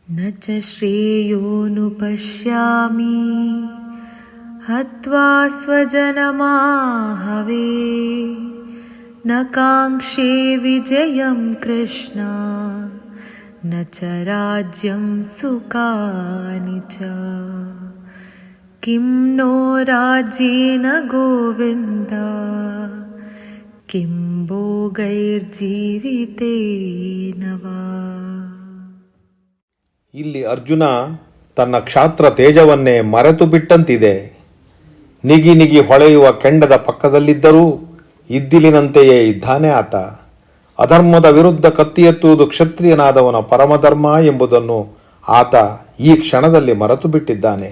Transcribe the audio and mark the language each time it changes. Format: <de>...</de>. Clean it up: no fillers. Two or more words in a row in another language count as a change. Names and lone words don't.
<sa>न च श्रेयोऽनुपश्यामि हत्वा स्वजनमाहवे न काङ्क्षे विजयं कृष्ण न च राज्यं सुखानि च किं नो राज्येन गोविन्द किं भोगैर्जीवितेन वा.</sa> <kn>ಇಲ್ಲಿ ಅರ್ಜುನ ತನ್ನ ಕ್ಷಾತ್ರ ತೇಜವನ್ನೇ ಮರೆತು ಬಿಟ್ಟಂತಿದೆ. ನಿಗಿ ನಿಗಿ ಹೊಳೆಯುವ ಕೆಂಡದ ಪಕ್ಕದಲ್ಲಿದ್ದರೂ ಇದ್ದಿಲಿನಂತೆಯೇ ಇದ್ದಾನೆ ಆತ. ಅಧರ್ಮದ ವಿರುದ್ಧ ಕತ್ತಿ ಎತ್ತುವುದು ಕ್ಷತ್ರಿಯನಾದವನ ಪರಮಧರ್ಮ ಎಂಬುದನ್ನು ಆತ ಈ ಕ್ಷಣದಲ್ಲಿ ಮರೆತು ಬಿಟ್ಟಿದ್ದಾನೆ.</kn>